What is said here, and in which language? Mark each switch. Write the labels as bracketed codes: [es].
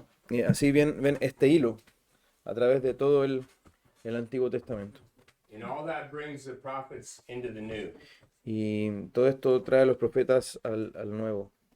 [es] Y así ven este hilo a través de todo el Antiguo Testamento. [en] And all that brings the prophets into the New. [es] Y todo esto trae a los profetas al Nuevo.